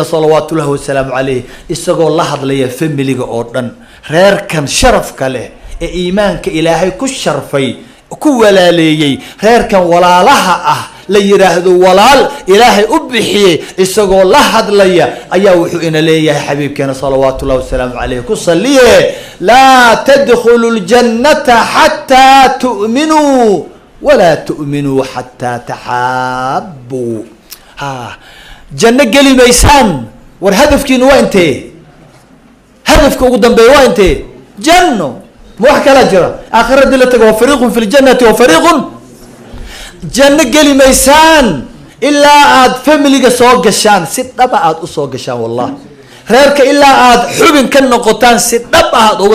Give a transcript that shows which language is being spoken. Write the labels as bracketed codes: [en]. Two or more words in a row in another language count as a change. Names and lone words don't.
[ar] صلى الله وسلم عليه [so] isagoo la hadlaya familiga oo dhan reerkan sharafka leh ee iimaanka Ilaahay ku sharfay ku walaaleeyay reerkan walaalaha ah la yiraahdo walaal Ilaahay u bixiyay isagoo la hadlaya ayaa wuxuu ina leeyahay xabiibkeena sallallahu wasallam alayhi ku saliye [ar] لا تدخلون الجنة حتى تؤمنوا ولا تؤمنوا حتى تحابوا [so] janna gali maysan war hadafkiinu waa intee hadafka ugu dambeeyo waa intee janno wax kala jira aakhirada la tago [ar] فريق في الجنة وفريق [so] janna gali maysan illa aad familiga soo gashaan si dhab aad u soo gashaan wallahi reerka illa aad xubin ka noqotaan si dhab aad uga